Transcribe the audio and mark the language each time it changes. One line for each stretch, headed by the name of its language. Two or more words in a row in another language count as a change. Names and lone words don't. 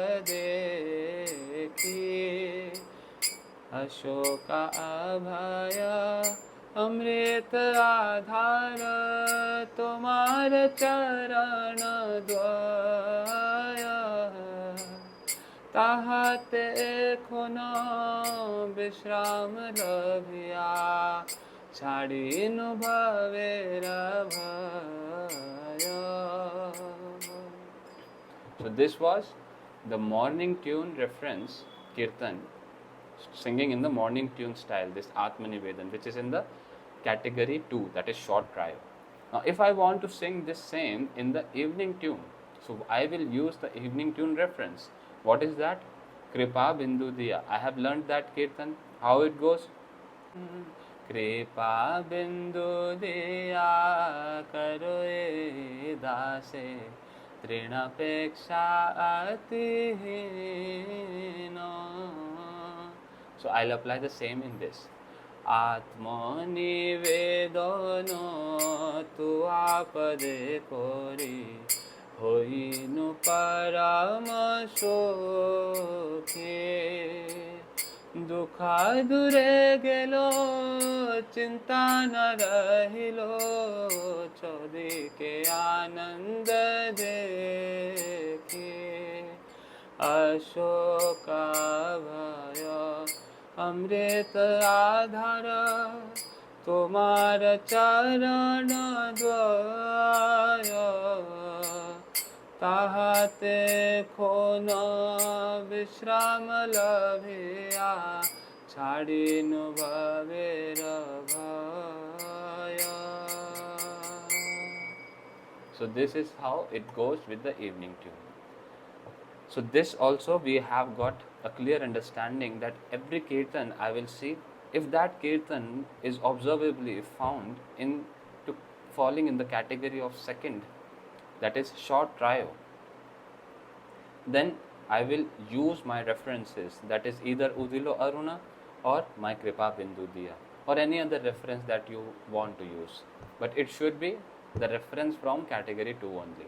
Bangla: দেখি অশোক অভয় অমৃত আধার তোমার চরণ দ্বয় তাহাতে খন বিশ্রাম লভিয়া ছাড়িনু ভবের ভয়.
English: So this was the morning tune reference kirtan, singing in the morning tune style, this Atma Nivedan, which is in the category 2, that is short trio. Now if I want to sing this same in the evening tune, so I will use the evening tune reference. What is that? Kripa Bindu Diya. I have learned that kirtan. How it goes?
Bangla: কৃপা বিন্দু দিয়া কর এ দাসে তৃণাপেক্ষা অতিহীন.
English: So I'll apply the same in this.
Bangla: আত্ম নিবেদন তুয়া পদে করি হইনু পরম সুখী দুখ দূরে গেল চিন্তা না রহিল চৌদিকে আনন্দ দেখি অশোক অভয় অমৃত আধার তোমার চরণ দ্বার তাহাতে খন বিশ্রাম লভিয়া ছাড়িনু ভবের ভয়.
English: So this is how it goes with the evening tune. So this also we have got a clear understanding that every kirtan I will see, if that kirtan is observably found in to falling in the category of second, that is short trio, then I will use my references, that is either Udilo Aruna or my Kripa Bindu Diya or any other reference that you want to use, but it should be the reference from category 2 only.